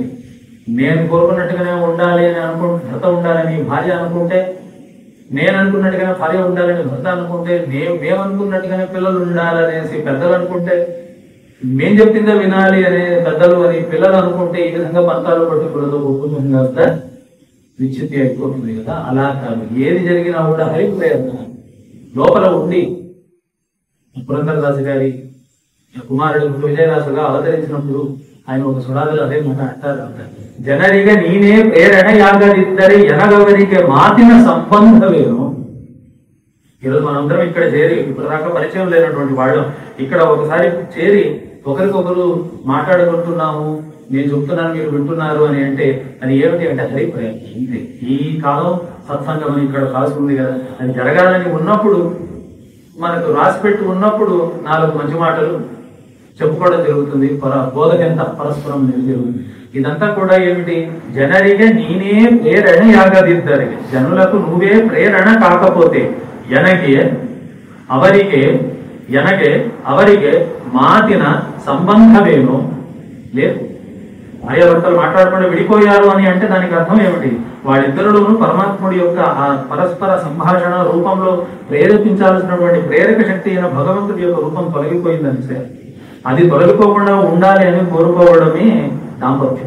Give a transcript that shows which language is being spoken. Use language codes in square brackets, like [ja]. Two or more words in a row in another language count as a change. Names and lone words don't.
[te] నేను కోరుకున్నట్టుగానే ఉండాలి అని భర్త ఉండాలని భార్య అనుకుంటే, నేను అనుకున్నట్టుగానే భార్య ఉండాలని భర్త అనుకుంటే, మేము అనుకున్నట్టుగానే పిల్లలు ఉండాలనేసి పెద్దలు అనుకుంటే, మేం చెప్పిందే వినాలి అనే పెద్దలు అని పిల్లలు అనుకుంటే, ఈ విధంగా పంతాలు పట్టింపులతో కుటుంబంగా విచ్ఛిత్తి అయిపోతుంది కదా. అలా కాదు, ఏది జరిగినా కూడా హరిప్రేరణ లోపల ఉండి. పురంధరదాసు గారి కుమారుడు విజయదాసుగా అవతరించినప్పుడు ఆయన ఒక సురాదులు అదే మాట అంటారు, [kn] ಜನರಿಗೆ ನೀನೇ ಪ್ರೇರಣೆಯಾಗದಿದ್ದರೆ ಎನಗವರಿಗೆ ಮಾತಿನ ಸಂಬಂಧವೇನು. [te] ఈరోజు మనందరం ఇక్కడ చేరి ఇప్పటిదాకా పరిచయం లేనటువంటి వాళ్ళం ఇక్కడ ఒకసారి చేరి ఒకరికొకరు మాట్లాడుకుంటున్నాము, నేను చెప్తున్నాను మీరు వింటున్నారు అని అంటే అది ఏమిటి అంటే హరిప్రేరణ. అంతే. ఈ కాలం సత్సంగం అని ఇక్కడ రాసుకుంది కదా, అది జరగాలని ఉన్నప్పుడు మనకు రాసిపెట్టి ఉన్నప్పుడు 4 మంచి మాటలు చెప్పుకోవడం జరుగుతుంది. బోధకెంత పరస్పరం జరుగుతుంది. ఇదంతా కూడా ఏమిటి, [kn] ಜನರಿಗೆ ನೀನೇ ಪ್ರೇರಣೆಯಾಗದಿದ್ದರೆ, [te] జనులకు నువ్వే ప్రేరణ కాకపోతే, ఎనకి అవరికి [kn] ಎನಗೆ ಅವರಿಗೆ ಮಾತಿನ [te] సంబంధమేనో లేదు. భార్యాభర్తలు మాట్లాడకుండా విడిపోయారు అని అంటే దానికి అర్థం ఏమిటి? వాళ్ళిద్దరిలోనూ పరమాత్ముడి యొక్క ఆ పరస్పర సంభాషణ రూపంలో ప్రేరేపించాల్సినటువంటి ప్రేరక శక్తి అయిన భగవంతుడి యొక్క రూపం తొలగిపోయిందని సార్. అది తొలగిపోకుండా ఉండాలి అని కోరుకోవడమే దాంపత్యం.